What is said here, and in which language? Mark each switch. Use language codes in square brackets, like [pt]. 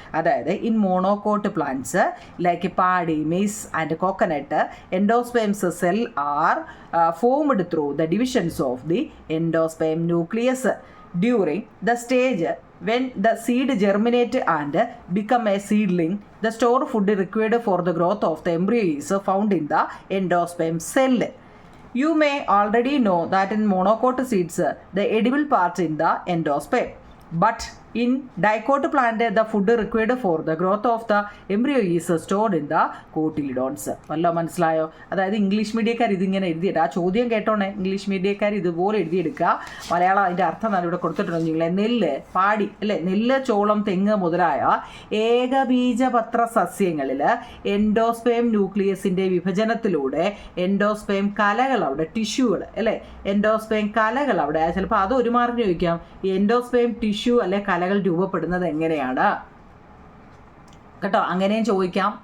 [en] അതായത് in monocot plants like paddy, maize and coconut endosperms cell are formed through the divisions of the endosperm nucleus during the stage when the seed germinate and become a seedling. The store food required for the growth of the embryo is found in the endosperm cell. You may already know that in monocot seeds the edible part in the endosperm, but in dicot plant the food required for the growth of the embryo is stored in the cotyledons. [ml] വല്ലോ മനസ്സിലായോ? അതായത് English മീഡിയക്കാർ ഇതിങ്ങനെ എഴുതിയിട്ട് ആ ചോദ്യം കേട്ടോണേ, English മീഡിയക്കാർ ഇതുപോലെ എഴുതിയെടുക്കുക. മലയാളം അതിൻ്റെ അർത്ഥം നല്ല ഇവിടെ കൊടുത്തിട്ടുണ്ട് നിങ്ങളെ. നെല്ല്, പാടി അല്ലേ, നെല്ല്, ചോളം, തെങ്ങ് മുതലായ ഏകബീജപത്ര സസ്യങ്ങളിൽ എൻഡോസ്പേം ന്യൂക്ലിയസിൻ്റെ വിഭജനത്തിലൂടെ എൻഡോസ്പേം കലകൾ അവിടെ, ടിഷ്യൂകൾ അല്ലേ, എൻഡോസ്പേം കലകൾ അവിടെ, ചിലപ്പോൾ അത് ഒരു മാർഗ്ഗം ചോദിക്കാം, എൻഡോസ്പേം ടിഷ്യൂ അല്ലെ കലകൾ രൂപപ്പെടുന്നത് എങ്ങനെയാണ് കേട്ടോ, അങ്ങനെയും ചോദിക്കാം.